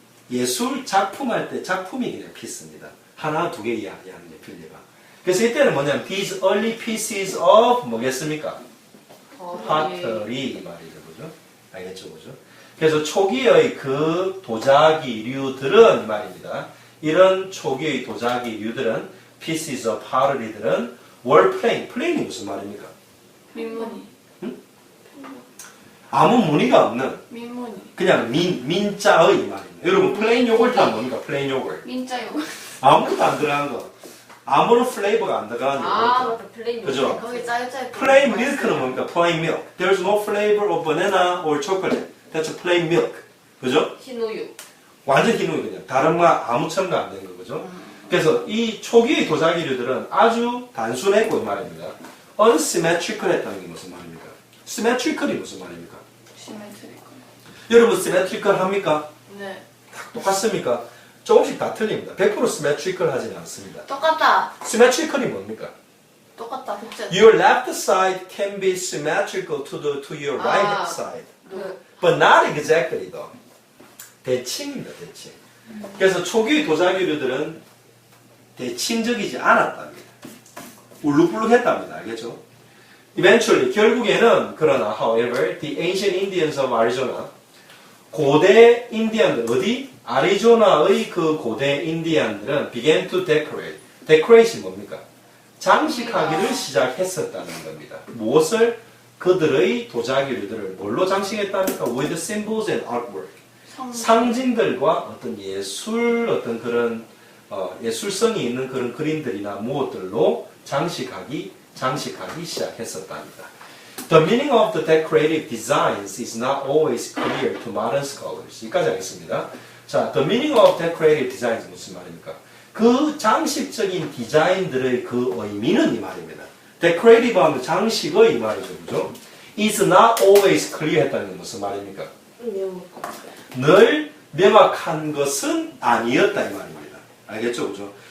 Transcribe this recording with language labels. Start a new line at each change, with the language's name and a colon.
Korean: 예술 작품 할 때 작품이 그냥 피스입니다. 하나, 두 개 이야기하는 게 필리가. 그래서 이때는 뭐냐면
English: these early pieces of
Korean: 뭐겠습니까? pottery 이 말이죠. 그죠? 알겠죠? 그죠? 그래서 초기의 그 도자기류들은 이 말입니다. 이런 초기의 도자기류들은 pieces of pottery들은
English: were plain.
Korean: plain이 무슨 말입니까? 민무늬. 아무 무늬가 없는 민무늬. 그냥 민자의 말입니다. 여러분 플레인 요거트 하면 뭡니까? 플레인 요거트. 민자요. 아무것도 안 들어간 거. 아무런 플레이버가 안 들어간 요거트. 맞다. 플레인 그죠? 거기 짜요짜요. 플레인 밀크는 뭡니까? 플레인 milk.
English: There's no flavor of banana or chocolate. That's plain milk.
Korean: 그죠? 흰우유. 완전 흰우유 그냥. 다른 거 아무 첨가 안 된 거. 그죠? 그래서 이 초기의 도자기류들은 아주 단순했고 이 말입니다. unsymmetrical 했다는 게 무슨 말입니까? symmetrical이 무슨 말입니까? 시메트리컬. 여러분 symmetrical 합니까? 네. 똑같습니까? 조금씩 다 틀립니다. 100% symmetrical 하지는 않습니다. 똑같다. symmetrical이 뭡니까? 똑같다. 복제.
English: Your left side can be symmetrical to your right side. But not exactly though.
Korean: 대칭입니다, 대칭. 그래서 초기 도자기류들은 대칭적이지 않았답니다. 울룩불룩했답니다. 알겠죠?
English: Eventually,
Korean: 결국에는 그러나
English: however, the ancient Indians of Arizona
Korean: 고대 인디안들 어디? 아리조나의 그 고대 인디안들은
English: began to decorate.
Korean: decorate이 뭡니까? 장식하기를 시작했었다는 겁니다. 무엇을? 그들의 도자기류들을 뭘로 장식했답니까?
English: With symbols and artwork.
Korean: 상징들과 어떤 예술, 어떤 그런 예술성이 있는 그런 그림들이나 무엇들로 장식하기 시작했었답니다.
English: The meaning of the decorative designs is not always clear to modern scholars.
Korean: 여기까지 하겠습니다. 자,
English: the meaning of decorative designs
Korean: 무슨 말입니까? 그 장식적인 디자인들의 그 의미는 이 말입니다. decorative 하면 장식의 이 말이죠. 그죠?
English: is not always clear
Korean: 했다는 건 무슨 말입니까? 늘 명확한 것은 아니었다 이 말입니다. 알겠죠? 그죠?